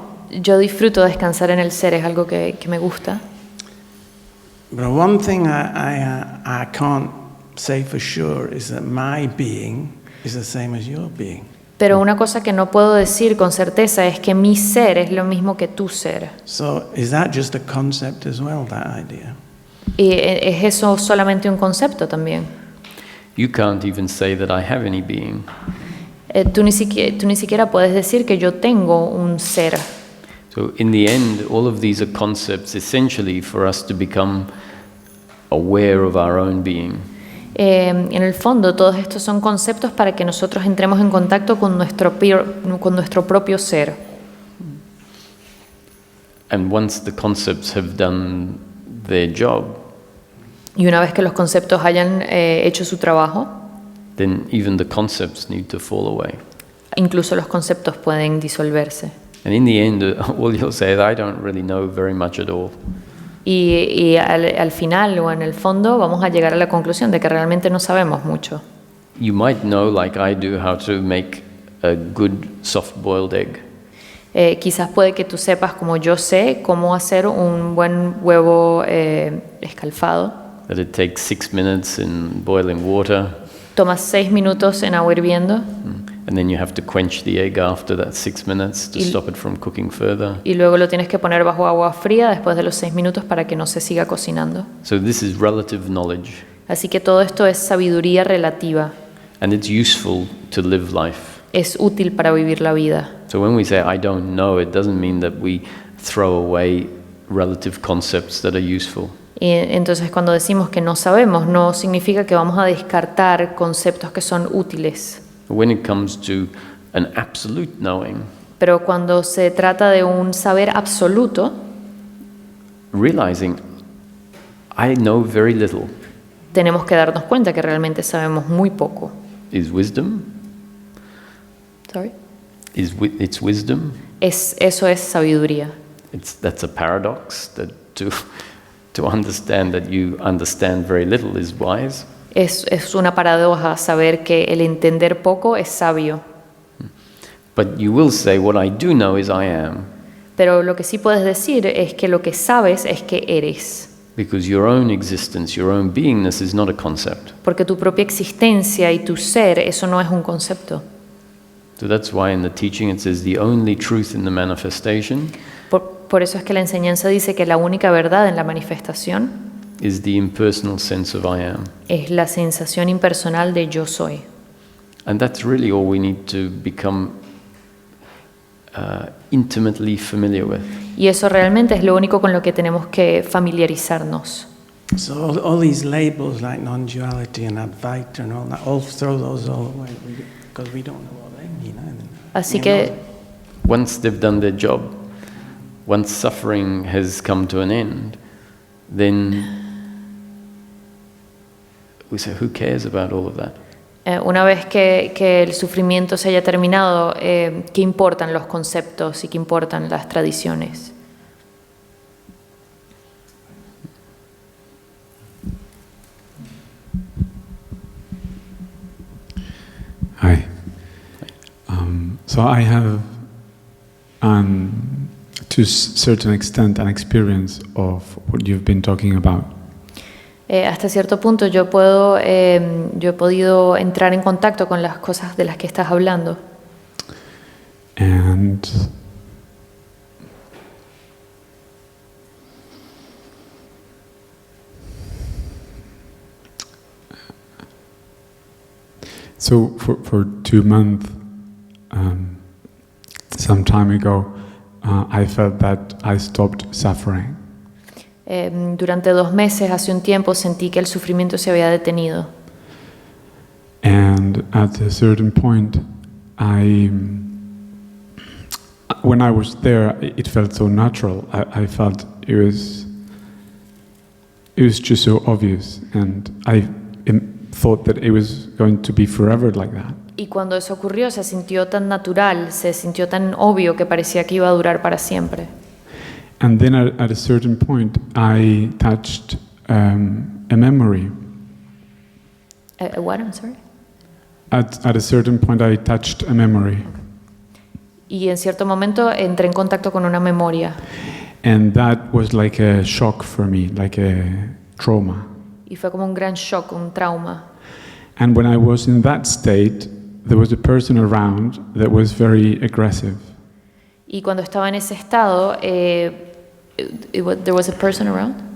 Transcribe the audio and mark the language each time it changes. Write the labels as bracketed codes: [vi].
[es] Yo disfruto descansar en el ser, es algo que me gusta. [en] but one thing I can't say for sure is that my being is the same as your being. [es] Pero una cosa que no puedo decir con certeza es que mi ser es lo mismo que tu ser. [en] So, is that just a concept as well, that idea? [es] Y es eso solamente un concepto también. [en] You can't even say that I have any being. [es] Tú ni siquiera puedes decir que yo tengo un ser. [en] So in the end, all of these are concepts essentially for us to become aware of our own being. [es] En el fondo, todos estos son conceptos para que nosotros entremos en contacto con nuestro propio ser. [en] And once the concepts have done their job, [es] Y una vez que los conceptos hayan hecho su trabajo, [en] then even the concepts need to fall away. [es] incluso los conceptos pueden disolverse. [en] And in the end, all you'll say is, I don't really know very much at all. [es] Y al final o en el fondo vamos a llegar a la conclusión de que realmente no sabemos mucho. [en] You might know, like I do, how to make a good soft-boiled egg. [es] Quizás puede que tú sepas, como yo sé, cómo hacer un buen huevo escalfado. [en] That it takes 6 minutes in boiling water, [es] Tomas 6 minutos en agua hirviendo [en] and then you have to quench the egg after that 6 minutes to stop it from cooking further. [es] y luego lo tienes que poner bajo agua fría después de los 6 minutos para que no se siga cocinando. [en] So this is relative knowledge, [es] Así que todo esto es sabiduría relativa. [en] and it's useful to live life. [es] Es útil para vivir la vida. [en] So when we say I don't know, it doesn't mean that we throw away relative concepts that are useful. [es] Y entonces cuando decimos que no sabemos, no significa que vamos a descartar conceptos que son útiles. [en] When it comes to an absolute knowing, [es] Pero cuando se trata de un saber absoluto, [en] realizing I know very little [es] tenemos que darnos cuenta que realmente sabemos muy poco. [en] is wisdom. Sorry. It's wisdom. [es] Eso es sabiduría. [en] That's a paradox, that to understand that you understand very little is wise. [es] Es una paradoja saber que el entender poco es sabio. [en] But you will say, what I do know is I am, [es] Pero lo que sí puedes decir es que lo que sabes es que eres. [en] because your own existence, your own beingness is not a concept. [es] Porque tu propia existencia y tu ser, eso no es un concepto. [en] So that's why in the teaching it says the only truth in the manifestation [es] Por eso es que la enseñanza dice que la única verdad en la manifestación [en] is the impersonal sense of I am. [es] es la sensación impersonal de yo soy. [en] And that's really all we need to become intimately familiar with. [es] Y eso realmente es lo único con lo que tenemos que familiarizarnos. [en] So all these labels like non-duality and Advaita and all that, all throw those all away because we don't know what they mean. [es] Así que [en] Once they've done their job, once suffering has come to an end, then we say, who cares about all of that? [es] Una vez que el sufrimiento se haya terminado, ¿qué importan los conceptos y qué importan las tradiciones? [en] Hi. So I have, to a certain extent, an experience of what you've been talking about. [es] Hasta cierto punto yo he podido entrar en contacto con las cosas de las que estás hablando. [en] And so for 2 months, some time ago, I felt that I stopped suffering. [es] Durante 2 meses, hace un tiempo, sentí que el sufrimiento se había detenido. [en] And at a certain point, when I was there, it felt so natural. I felt it was just so obvious, and I thought that it was going to be forever like that. [es] Y cuando eso ocurrió, se sintió tan natural, se sintió tan obvio que parecía que iba a durar para siempre. [en] And then at a certain point, I touched a memory. What? I'm sorry. At a certain point, I touched a memory. [es] Y en cierto momento entré en contacto con una memoria. [en] And that was like a shock for me, like a trauma. [es] Y fue como un gran shock, un trauma. [en] And when I was in that state, there was a person around that was very aggressive. [es] Y cuando estaba en ese estado, [en] there was a person around.